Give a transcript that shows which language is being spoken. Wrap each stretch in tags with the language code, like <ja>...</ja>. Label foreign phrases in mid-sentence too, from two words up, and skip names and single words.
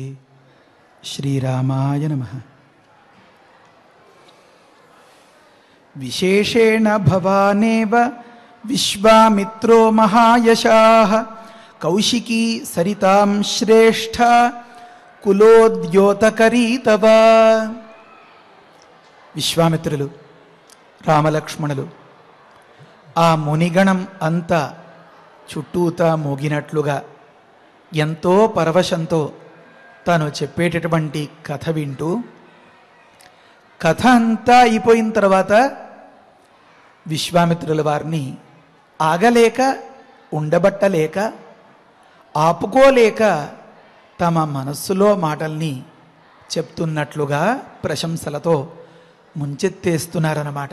<sa>श्रीरामाय नमः। विशेषेण भवानेव विश्वामित्रो महायशाः कौशिकी सरितां श्रेष्ठा कुलोद्योतकरी तव।</sa> <te>విశ్వామిత్రులు రామలక్ష్మణులు ఆ మునిగణం అంతా చుట్టూతా మోగినట్లుగా ఎంతో పరవశంతో తాను చెప్పేటటువంటి కథ వింటూ కథ అంతా అయిపోయిన తర్వాత విశ్వామిత్రుల వారిని ఆగలేక ఉండబట్టలేక ఆపుకోలేక తమ మనస్సులో మాటల్ని చెప్తున్నట్లుగా ప్రశంసలతో ముంచెత్తేస్తున్నారన్నమాట.</te>